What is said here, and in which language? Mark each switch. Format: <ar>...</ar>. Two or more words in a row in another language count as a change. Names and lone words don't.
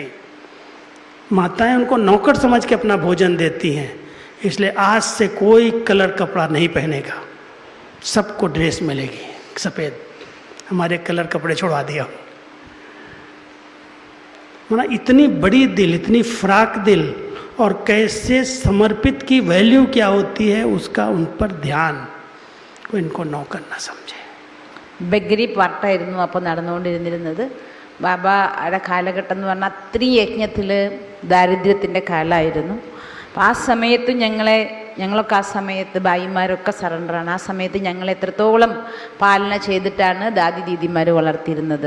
<hi>माताएं उनको नौकर समझ के अपना भोजन देती हैं, इसलिए आज से कोई कलर कपड़ा नहीं पहनेगा, सबको ड्रेस मिलेगी सफ़ेद. हमारे कलर कपड़े छुड़वा दिया. माना इतनी बड़ी दिल, इतनी फ्राक दिल, और कैसे समर्पित की वैल्यू क्या होती है उसका उन पर ध्यान, कोई इनको नौकर ना समझे.</hi> <ml>ബഗരി പാർട്ടായിരുന്നു അപ്പോൾ നടന്നുകൊണ്ടിരുന്നത്. ബാബയുടെ കാലഘട്ടം എന്ന് പറഞ്ഞാൽ അത്രയും യജ്ഞത്തിൽ ദാരിദ്ര്യത്തിൻ്റെ കാലമായിരുന്നു. അപ്പോൾ ആ സമയത്ത് ഞങ്ങളെ ഞങ്ങളൊക്കെ ആ സമയത്ത് ഭായിമാരൊക്കെ സറണ്ടറാണ്. ആ സമയത്ത് ഞങ്ങൾ എത്രത്തോളം പാലന ചെയ്തിട്ടാണ് ദാദി ദീദിമാർ വളർത്തിയിരുന്നത്.</ml>